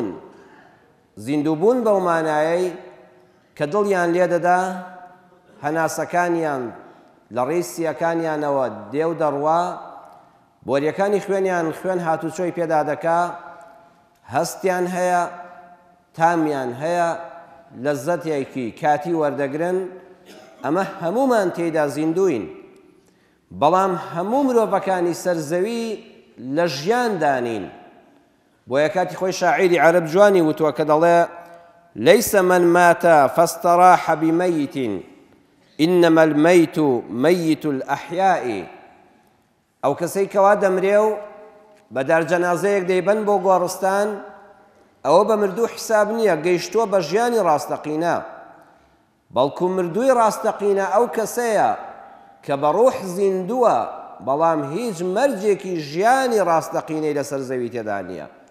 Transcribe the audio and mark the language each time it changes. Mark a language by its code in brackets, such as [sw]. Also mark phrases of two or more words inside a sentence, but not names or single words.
[ckb] زیندووبوون بەو مانایەی کە دڵیان لێ دەدا هەناسەکانیان لە ڕێی سیەکانیانەوە دێو دەڕوا، بۆریەکانی خوێنیان خوێن هاتوچۆی پێدا دەکا، هەستیان هەیە، تامیان هەیە، لەززەتێکی کاتی وەردەگرن. ئەمە هەموومان تێیدا زیندوین. بەڵام هەموو مرۆڤەکانی سەرزەوی لە ژیان دانین. بۆیە کاتی خۆی شاعیری عەرەب جوانی وتووە کە دەڵێ: [ar] ليس من مات فاستراح بميت إنما الميت ميت الأحياء. [ckb] ئەو کەسەی کەوا دەمرێ و بەدار جەنازەیەک دەیبەن بۆ گۆڕستان، ئەوە بە مردوو حساب نییە، گەیشتووە بە ژیانی ڕاستەقینە. بەڵکو مردووی ڕاستەقینە ئەو کەسەیە کە بە ڕوح زیندووە، بەڵام هیچ مەرجێکی ژیانی ڕاستەقینەی لەسەر زەوی تێدا نییە.